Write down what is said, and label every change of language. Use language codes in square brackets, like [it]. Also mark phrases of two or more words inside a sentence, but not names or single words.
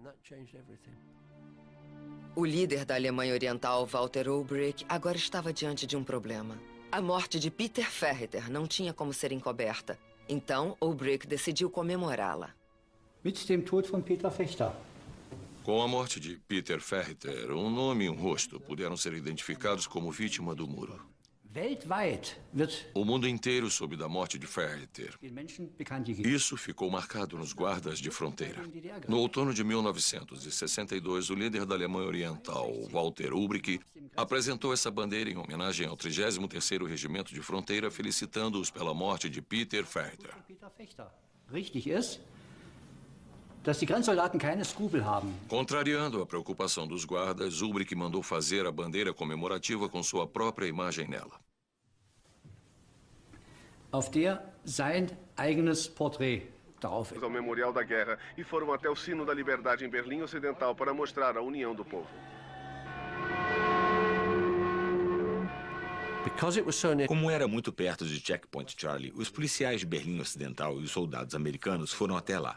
[pt] O líder da Alemanha Oriental, Walter Ulbricht, agora estava diante de um problema. A morte de Peter Ferriter não tinha como ser encoberta. Então, Ulbricht decidiu comemorá-la. [de] Mit dem Tod von Peter Fechter. [pt] Com a morte de Peter Ferriter, um nome e um rosto puderam ser identificados como vítima do muro. [de] Weltweit wird [pt] O mundo inteiro soube da morte de Ferriter. [de] den Menschen bekannt gegeben. [pt] Isso ficou marcado nos guardas de fronteira. No outono de 1962, o líder da Alemanha Oriental, Walter Ulbricht, apresentou essa bandeira em homenagem ao 33º Regimento de Fronteira, felicitando-os pela morte de Peter Ferriter. Peter Fechter. [de] Richtig ist, dass die Grenzsoldaten keine Skrupel haben. [pt] Contrariando a preocupação dos guardas, Ulbricht mandou fazer a bandeira comemorativa com sua própria imagem nela. [de] Auf der sein eigenes Porträt drauf ist. [pt] Ao Memorial da Guerra e foram até o Sino da Liberdade em Berlim Ocidental para mostrar a união do povo. Como era muito perto de Checkpoint Charlie, os policiais de Berlim Ocidental e os soldados americanos foram até lá.